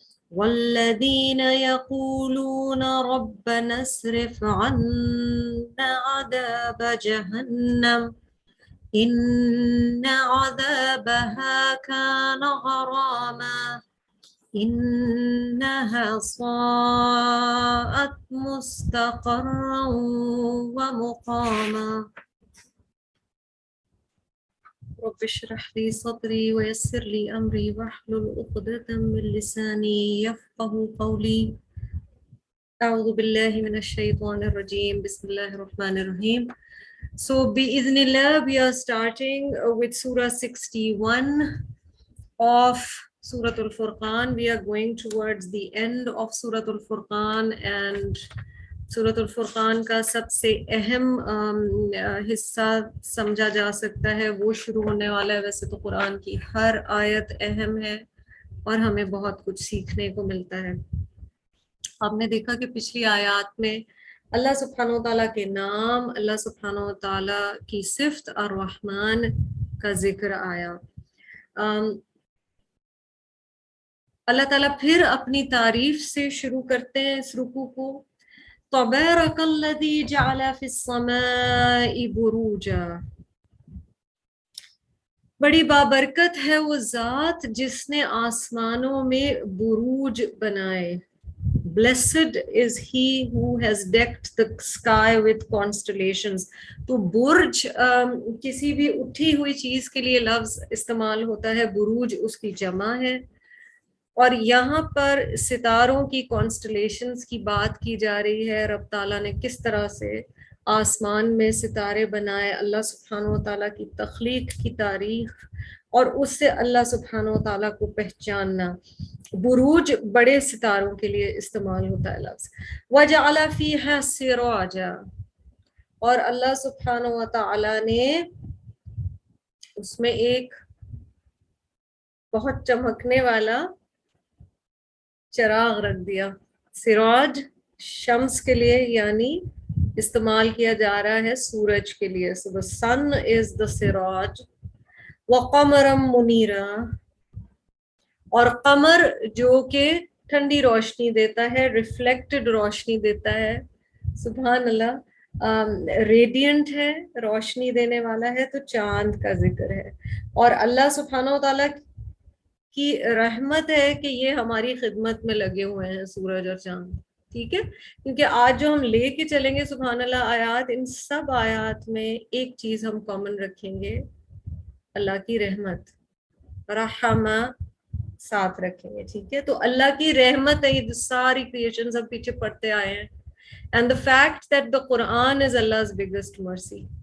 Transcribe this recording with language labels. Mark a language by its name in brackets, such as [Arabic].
[Arabic] والذين يقولون ربنا اصرف عنا عذاب جهنم إن عذابها كان غراما إنها ساءت مستقرا ومقاما رب اشرح لي صدري ويسر لي أمري واحلل عقدة من لساني يفقهوا قولي. أعوذ بالله من الشيطان الرجيم. بسم الله الرحمن الرحيم. [English] So بإذن we are starting with Surah 61 of Surah Al-Furqan. We are going towards the end of Surah Al-Furqan, [Urdu] and Surah Al-Furqan کا سب سے اہم حصہ سمجھا جا سکتا ہے وہ شروع ہونے والا ہے. ویسے تو قرآن کی ہر آیت اہم ہے اور ہمیں بہت کچھ سیکھنے کو ملتا ہے. آپ نے دیکھا کہ پچھلی آیات میں اللہ سبحانہ و تعالیٰ کے نام، اللہ سبحانہ و تعالیٰ کی صفت الرحمن کا ذکر آیا. اللہ تعالیٰ پھر اپنی تعریف سے شروع کرتے ہیں اس رکوع کو. [Arabic] تبارک الذی جعل فی السماء بروجا. [Urdu] بڑی بابرکت ہے وہ ذات جس نے آسمانوں میں بروج بنائے. [English] Blessed is he who has decked the sky with constellations. [Urdu] تو برج کسی بھی اٹھی ہوئی چیز کے لیے لفظ استعمال ہوتا ہے، بروج اس کی جمع ہے. اور یہاں پر ستاروں کی کانسٹلیشنز کی بات کی جا رہی ہے. رب تعالیٰ نے کس طرح سے آسمان میں ستارے بنائے، اللہ سبحانہ و تعالیٰ کی تخلیق کی تاریخ اور اس سے اللہ سبحانہ و تعالیٰ کو پہچاننا. بروج بڑے ستاروں کے لیے استعمال ہوتا ہے لفظ. [Arabic] وَجَعَلَ فِيهَا سِرَاجًا. [Urdu] اور اللہ سبحانہ و تعالیٰ نے اس میں ایک بہت چمکنے والا چراغ رکھ دیا. سراج شمس کے لیے یعنی استعمال کیا جا رہا ہے سورج کے لیے. [English] So the sun is the سراج. [Arabic] وَقَمَرًا مُنِيرًا. [Urdu] اور قمر جو کہ ٹھنڈی روشنی دیتا ہے، ریفلیکٹڈ روشنی دیتا ہے. سبحان اللہ، ریڈینٹ ہے، روشنی دینے والا ہے. تو چاند کا ذکر ہے اور اللہ سبحانہ و تعالیٰ کی رحمت ہے کہ یہ ہماری خدمت میں لگے ہوئے ہیں سورج اور چاند. ٹھیک ہے، کیونکہ آج جو ہم لے کے چلیں گے سبحان اللہ آیات، ان سب آیات میں ایک چیز ہم کامن رکھیں گے، اللہ کی رحمت. رحمہ ساتھ رکھیں گے. ٹھیک ہے، تو اللہ کی رحمت ہے. یہ ساری کریشنز ہم پیچھے پڑھتے آئے ہیں. [English] And the fact that the Quran is Allah's biggest mercy.